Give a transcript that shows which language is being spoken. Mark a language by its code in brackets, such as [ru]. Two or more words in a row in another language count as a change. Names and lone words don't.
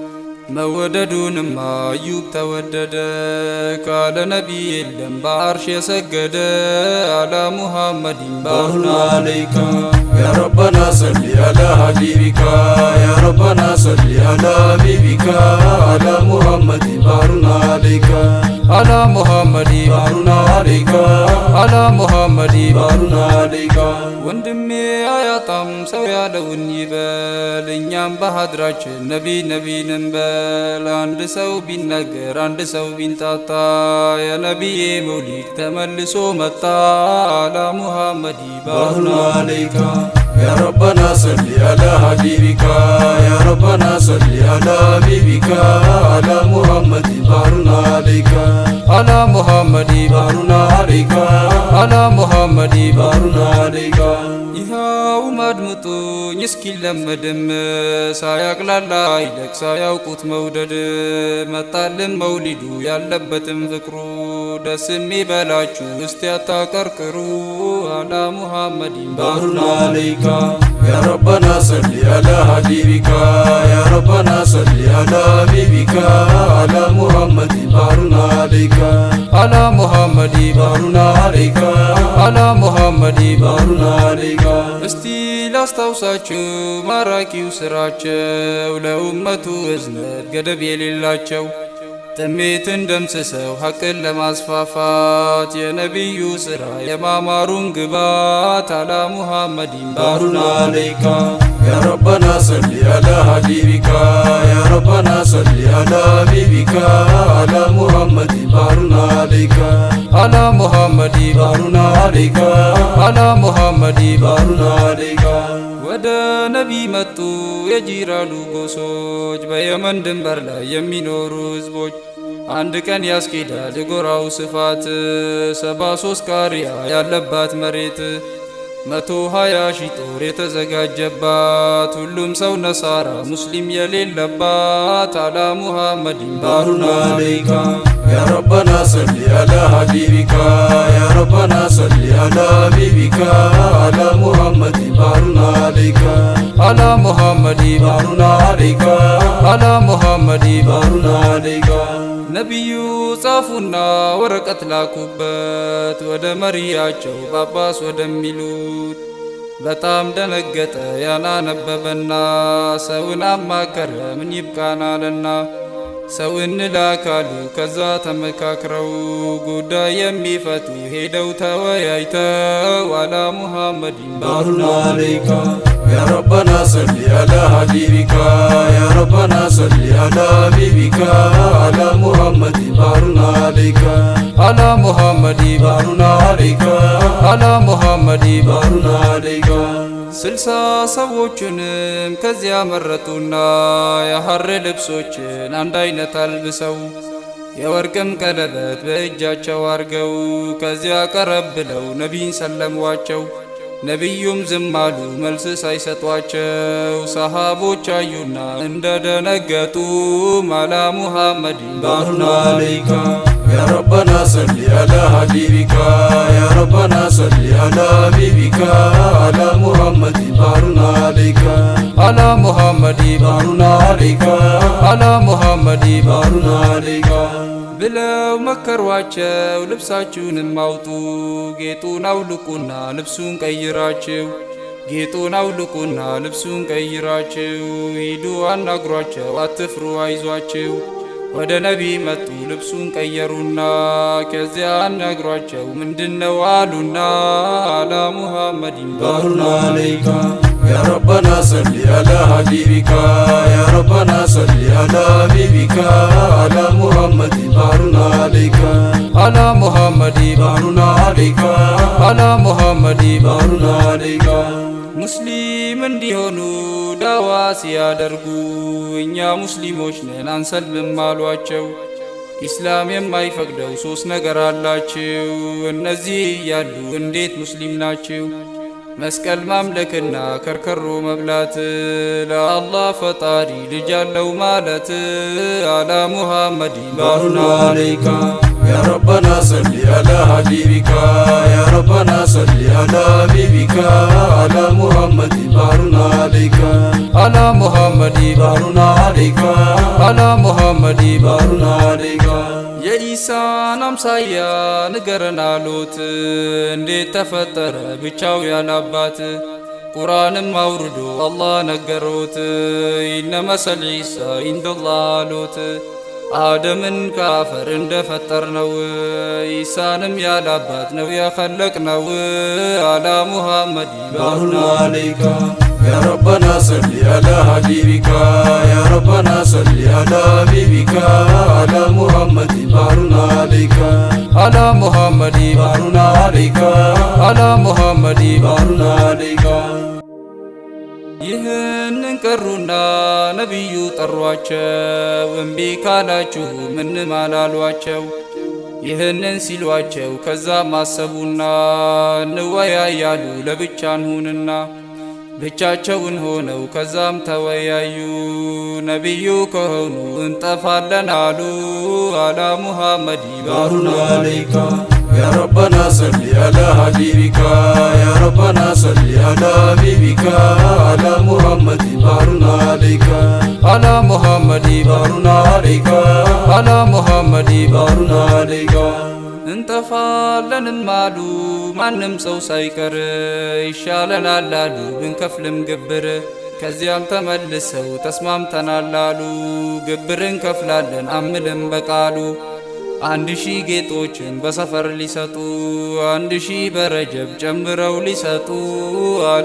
[ar] موددون ما أيوب تودد قال نبي لم بعرش يسجد على محمد بارنا عليك يا ربنا صل على حبيبك يا ربنا صل على حبيبك على محمد بارنا عليك على محمد بارنا عليك على محمد بارنا عليك [am] وندمي አያጣም ሰው ያለውን ይበል እኛም በሐድራችን ነቢ እንበል አንድ ሰው ቢናገር አንድ ሰው ቢንጣጣ የነቢዬ መውሊድ ተመልሶ መጣ [ar] على محمد بارنا عليك يا ربنا صل على حبيبك يا ربنا صل على حبيبك على محمد بارنا عليك على محمد بارنا عليك على محمد بارنا عليك [am] ይኸው ማድምጡኝ እስኪ ለመድም ሳያቅላላ አይለቅ ሳያውቁት መውደድ መጣልን መውሊዱ ያለበትም ፍቅሩ ደስ የሚበላችሁ እስቲ አታቀርቅሩ [ar] على محمد بارنا عليك يا ربنا صل على حبيبك يا ربنا صل على حبيبك على محمد بارنا عليك على محمد بارنا عليك على محمد بارنا عليك [am] እስቲ ላስታውሳችሁ ማራኪው ስራቸው ለኡመቱ እዝነት ገደብ የሌላቸው ጥሜትን ደምስሰው ሐቅን ለማስፋፋት የነቢዩ ስራ የማማሩን ግባት [ar] على محمد بارنا عليك يا ربنا صل على حبيبك يا ربنا صل على حبيبك على محمد بارنا عليك على محمد بارنا عليك على محمد بارنا عليك [am] ወደ ነቢ መጡ የጂራሉ ጎሶች በየመን ድንበር ላይ የሚኖሩ ህዝቦች አንድ ቀን ያስኬዳል የጎራው ስፋት 73 ቃሪያ ያለባት መሬት 120 ሺህ ጦር የተዘጋጀባት ሁሉም ሰው ነሳራ ሙስሊም የሌለባት [ar] على محمد بارنا عليك يا ربنا صل على حبيبك يا ربنا صل على حبيبك على محمد بارنا عليك على محمد بارنا عليك على محمد بارنا [am] عليك ነቢዩ ጻፉና ወረቀት ላኩበት ወደ መሪያቸው ጳጳስ ወደሚሉት በጣም ደነገጠ ያናነበበና ሰውን አማከረ ምን ይብቃናልና ሰው እንላካሉ ከዛ ተመካክረው ጉዳይ የሚፈቱ ሄደው ተወያይተው አላ [ar] محمد بارنا عليك يا ربنا صل على حبيبك يا ربنا صل على حبيبك على محمد بارنا عليك على محمد بارنا عليك على محمد بارنا عليك [am] 60 ሰዎችንም ከዚያ መረጡና የሐር ልብሶችን አንድ አይነት አልብሰው የወርቅም ቀለበት በእጃቸው አርገው ከዚያ ቀረብ ብለው ነቢይን ሰለሟቸው ነቢዩም ዝም አሉ መልስ ሳይሰጧቸው ሰሃቦች አዩና እንደደነገጡ [ar] على محمد بارنا عليك يا ربنا صل على حبيبك يا ربنا صل على حبيبك على محمد بارنا عليك على محمد بارنا عليك على محمد بارنا عليك [am] ብለው መከሯቸው ልብሳችሁንም አውጡ ጌጡን አውልቁና ልብሱን ቀይራችሁ ጌጡን አውልቁና ልብሱን ቀይራችሁ ሂዱ አናግሯቸው አትፍሩ አይዟችሁ ወደ ነቢ መጡ ልብሱን ቀየሩና ከዚያ አናግሯቸው ምንድነው አሉና [ar] على محمد بارنا عليك يا ربنا صل على حبيبك يا ربنا صل على حبيبك على محمد بارنا عليك على محمد بارنا عليك على محمد بارنا عليك [am] ሙስሊም እንዲሆኑ ዳዋ ሲያደርጉ እኛ ሙስሊሞች ነን አንሰልምም አሏቸው። ኢስላም የማይፈቅደው ሶስት ነገር አላችሁ እነዚህ ያሉ እንዴት ሙስሊም ናችሁ? መስቀል ማምለክና ከርከሮ መብላት ለአላህ ፈጣሪ ልጅ አለው ማለት [ar] على محمد بارنا عليك يا ربنا صل على حبيبك يا ربنا صل على حبيبك على محمد بارنا عليك على محمد بارنا عليك على محمد بارنا عليك [am] የኢሳን አምሳያ ንገረን አሉት እንዴት ተፈጠረ ብቻው ያላባት ቁርአንም አውርዶ አላህ ነገሮት [ar] إن مثل عيسى عند الله [am] አሉት አደምን ከአፈር እንደፈጠርነው ኢሳንም ያላባት ነው ያኸለቅነው [ar] على محمد بارنا عليك يا ربنا صل على حبيبك يا ربنا صل على حبيبك على محمد بارنا عليك على محمد بارنا عليك على محمد بارنا عليك [am] ይህንን ቀሩና ነቢዩ ጠሯቸው እምቢ ካላችሁ ምንም አላሏቸው። ይህንን ሲሏቸው ከዛም አሰቡና እንወያያሉ ለብቻ እንሁንና ብቻቸውን ሆነው ከዛም ተወያዩ። ነቢዩ ከሆኑ እንጠፋለን አሉ [ar] على محمد بارنا عليك يا ربنا صل على حبيبك يا ربنا صل على حبيبك على محمد بارنا عليك على محمد بارنا عليك على محمد بارنا عليك [am] እንጠፋለንም አሉ ማንም ሰው ሳይቀር ይሻለናል አሉ ብንከፍልም ግብር ከዚያም ተመልሰው ተስማምተናል አሉ ግብርን ከፍላለን አምልም በቃሉ 1000 ጌጦችን በሰፈር ሊሰጡ 1000 በረጀብ ጨምረው ሊሰጡ አላ